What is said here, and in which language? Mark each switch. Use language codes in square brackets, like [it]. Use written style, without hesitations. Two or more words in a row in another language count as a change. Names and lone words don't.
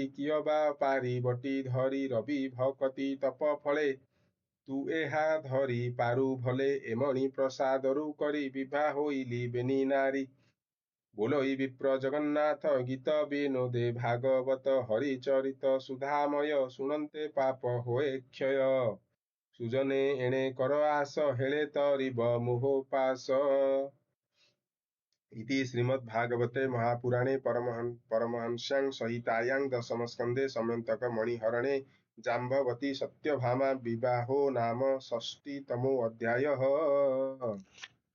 [or] କିୟ ବା ପାରିବଟି ଧରି ରବି ଭକତି ତପ ଫଳେ ତୁ ଏହା ଧରି ପାରୁ ଭଲେ ଏମଣି ପ୍ରସାଦରୁ କରି ବିବାହ ହୋଇଲି ବେନି ନାରୀ ବୋଲଇ ବିପ୍ର ଜଗନ୍ନାଥ ଗୀତ ବିନୋଦେ ଭାଗବତ ହରିଚରିତ ସୁଧାମୟ ଶୁଣନ୍ତେ ପାପ ହୋଏ କ୍ଷୟ ସୁଜନେ ଏଣେ କର ଆସ ହେଳେ ତରିବ ମୋହପାଶ। [sa] इति श्रीमद्भागवते महापुराणे परमहंस्यां संहितायां दशमस्कन्धे समन्तकमणिहरणे जाम्बवती सत्यभामा विवाहो नाम षष्टितमोऽध्यायः।